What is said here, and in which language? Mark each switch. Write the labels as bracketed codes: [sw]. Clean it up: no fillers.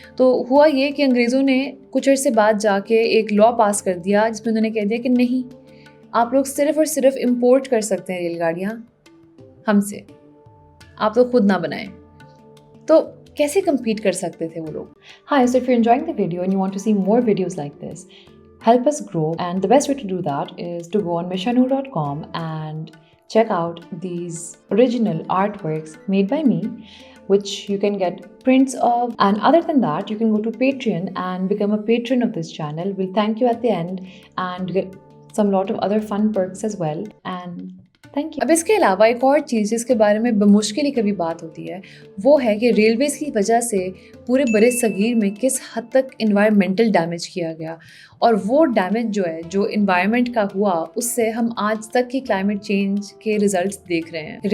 [hi] तो हुआ ये कि अंग्रेज़ों ने कुछ अर्से बाद जाके एक लॉ पास कर दिया जिसमें उन्होंने कह दिया कि नहीं, आप लोग सिर्फ़ और सिर्फ इम्पोर्ट कर सकते हैं रेलगाड़ियाँ हमसे, आप लोग खुद ना बनाएं। तो कैसे compete कर सकते थे वो लोग? [en] Hi, so if you're enjoying the video and you want to see more videos like this, help us grow, and the best way to do that is to go on mishanur.com and check out these original artworks made by me, which you can get prints of. And other than that, you can go to Patreon and become a patron of this channel. We'll thank you at the end and get some lot of other fun perks as well. And thank you. [hi] अब इसके अलावा एक और चीज़ जिसके बारे में बमुश्किल ही कभी बात होती है, वो है कि रेलवेज़ की वजह से पूरे बड़े सगीर में किस हद तक इन्वायरमेंटल डैमेज किया गया, और वो डैमेज जो है, जो इन्वायरमेंट का हुआ, उससे हम आज तक की क्लाइमेट चेंज के रिजल्ट्स देख रहे हैं।